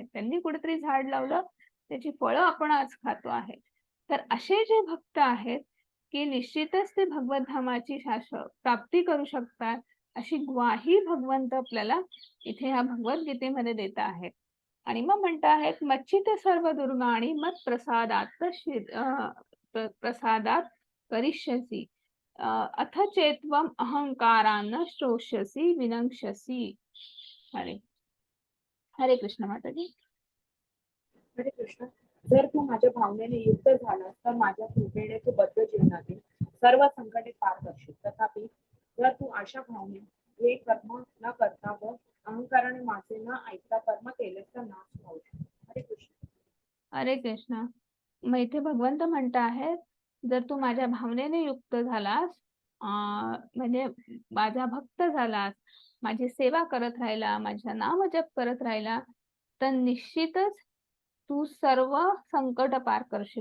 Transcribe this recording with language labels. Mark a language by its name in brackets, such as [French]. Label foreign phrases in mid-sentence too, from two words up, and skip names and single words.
[Marathi] त्यांनी कुठेतरी झाड लावलं, त्याची फळं आपण आज खातो आहे. तर असे जे भक्त आहेत की निश्चितच ते भगवत धामाची शाश्वत प्राप्ती करू शकतात, अशी ग्वाही भगवंत आपल्याला इथे ह्या भगवद्गीतेमध्ये देत आहेत. आणि मग म्हणत आहेत, [Sanskrit] मच्चित सर्व दुर्गाणी मत प्रसादात करिष्यसी अथ चेत्वम अहंकारान श्रोष्यसी विनंक्षसी. [Marathi] हरे हरे कृष्ण माताजी. हरे कृष्ण. जर तू माझ्या भावनेने युक्त झालास तर माझ्या कृपेने तू बद्ध जीवनातील सर्व संकटे पार करशील. तथापि जर तू अशा भावने हे कर्म न करता व अहंकाराने माझे न ऐकता कर्म केलेस तर नाश पावशील. हरे कृष्ण. हरे कृष्ण. मग इथे भगवंत म्हणत आहेत, जर तू माझ्या भावनेने युक्त झालास, म्हणजे माझा भक्त झालास, माझी सेवा करत राहिला, माझ्या नाम जप करत राहिला, तर निश्चितच तू सर्व संकट पार करशील.